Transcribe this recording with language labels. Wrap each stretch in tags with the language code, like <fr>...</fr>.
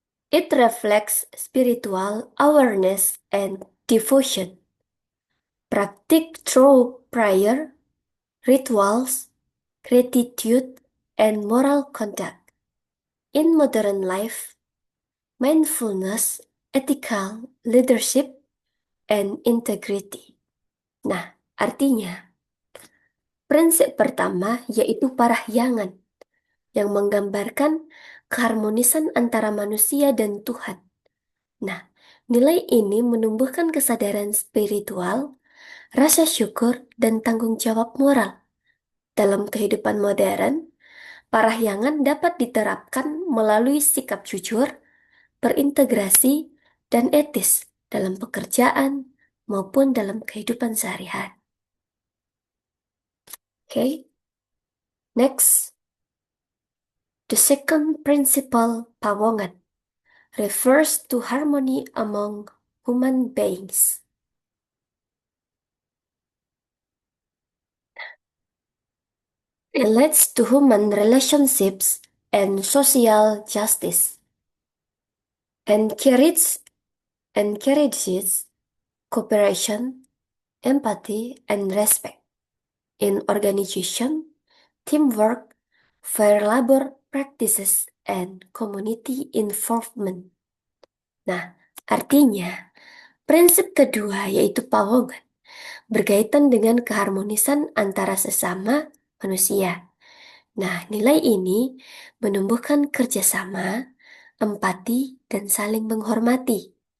<en>It reflects spiritual awareness and devotion, practiced through prayer, rituals, gratitude, and moral conduct. In modern life, mindfulness, ethical leadership, and integrity.</en> <id>Nah, artinya, prinsip pertama yaitu parahyangan yang menggambarkan keharmonisan antara manusia dan Tuhan. Nah, nilai ini menumbuhkan kesadaran spiritual, rasa syukur, dan tanggung jawab moral. Dalam kehidupan modern, parahyangan dapat diterapkan melalui sikap jujur, berintegrasi, dan etis dalam pekerjaan maupun dalam kehidupan sehari-hari.</id> <en>Okay, next, the second principle, pawongan, refers to harmony among human beings. Relates to human relationships and social justice, encourages cooperation, empathy, and respect in organization, teamwork, fair labor practices, and community involvement.</en> <id>Nah, artinya, prinsip kedua yaitu pawongan berkaitan dengan keharmonisan antara sesama manusia. Nah, nilai ini menumbuhkan kerjasama, empati, dan saling menghormati.</id>